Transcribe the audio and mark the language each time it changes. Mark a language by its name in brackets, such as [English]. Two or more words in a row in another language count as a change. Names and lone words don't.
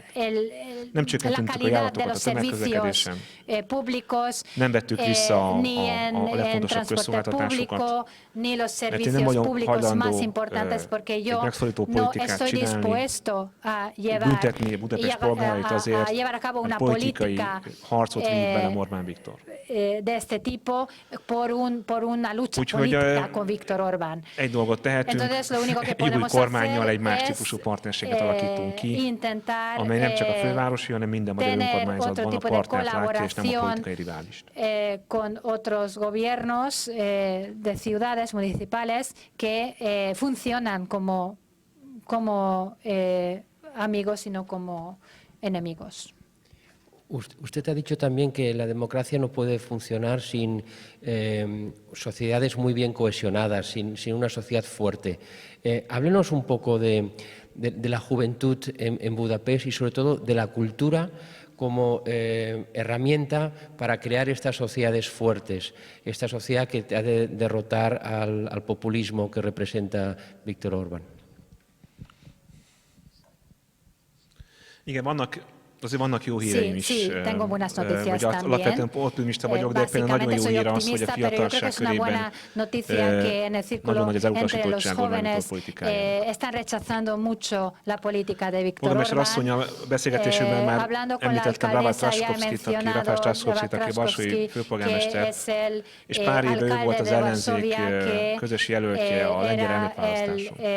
[Hungarian] Nem csökkentünk a járatokat a tömegközlekedésen, nem vettük vissza a legfontosabb közszolgáltatásokat, mert én nem vagyok hajlandó egy megszorító politikát csinálni, büntetni Budapest polgárait azért, mert politikai harcot vív bele Orbán Viktor. Úgyhogy egy dolgot tehetünk, egy új kormánnyal egy más típusú partnerséget alakítunk ki, amely nem csak a fővárosi, hanem minden magyar önkormányzatban a partnert látja, és nem a politikai riválist. [Spanish] Con otros gobiernos de ciudades municipales que funcionan como amigos y no como enemigos. Usted ha dicho también que la democracia no puede funcionar sin sociedades muy bien cohesionadas, sin una sociedad fuerte. Háblenos un poco de la juventud en Budapest y sobre todo de la cultura como herramienta para crear estas sociedades fuertes, esta sociedad que ha de derrotar al populismo que representa Viktor Orbán. [Hungarian] Igen, azért vannak jó híreim is. [Spanish] Tengo buenas noticias también. [Hungarian] Alapvetően optimista vagyok, de például nagyon jó hír az, hogy a fiatalság körében nagyon nagy az elutasítottság Orbán Viktor politikájának. Polgármester asszony, a beszélgetésünkben már említettem Rafael Trzaskowskit, aki varsói főpolgármester, és pár éve ő volt az ellenzék közös jelöltje a lengyel elnökválasztáson.